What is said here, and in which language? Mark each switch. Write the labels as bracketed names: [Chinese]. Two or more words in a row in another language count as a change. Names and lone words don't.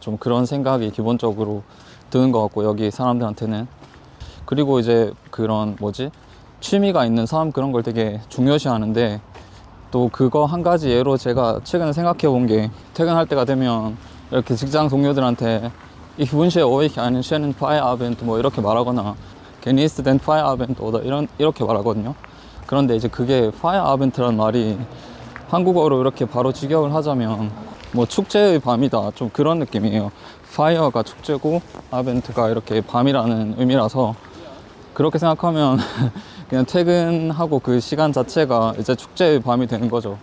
[Korean] 좀 그런 생각이 기본적으로 드는 것 같고 여기 사람들한테는. 그리고 이제 그런 취미가 있는 삶 그런 걸 되게 중요시 하는데 또 그거 한 가지 예로 제가 최근에 생각해 본 게 퇴근할 때가 되면 이렇게 직장 동료들한테 [German] Ich wünsche euch einen schönen Feierabend [Korean] 뭐 이렇게 말하거나 [German] Genießt den Feierabend oder [Korean] 이렇게 말하거든요. 그런데 이제 그게 Feierabend라는 말이 한국어로 이렇게 바로 직역을 하자면 뭐 축제의 밤이다 좀 그런 느낌이에요. Fire가 축제고 Abend가 이렇게 밤이라는 의미라서 그렇게 생각하면 그냥 퇴근하고 그 시간 자체가 이제 축제의 밤이 되는 거죠.